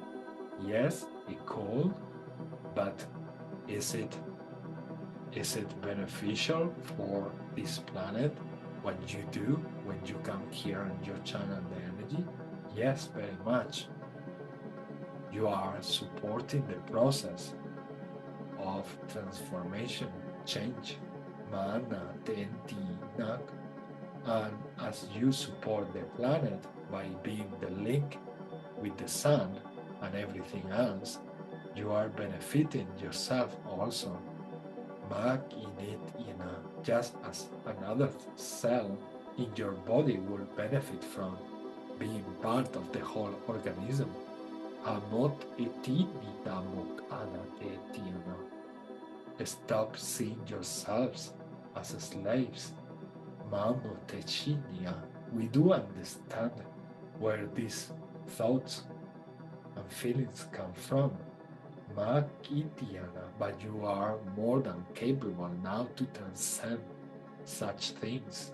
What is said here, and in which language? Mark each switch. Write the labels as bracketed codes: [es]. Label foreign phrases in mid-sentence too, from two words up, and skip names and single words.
[en] Yes, it could, but is it beneficial for this planet what you do when you come here and you channel the energy? Yes, very much. You are supporting the process of transformation, change, mana, tenti, nak, and as you support the planet by being the link with the sun and everything else, you are benefiting yourself also. Mag init ina, just as another cell in your body will benefit from being part of the whole organism. Amot etini damok anatetina. Stop seeing yourselves as slaves. Mamo techinia. We do understand where these thoughts and feelings come from. Makitiana, but you are more than capable now to transcend such things.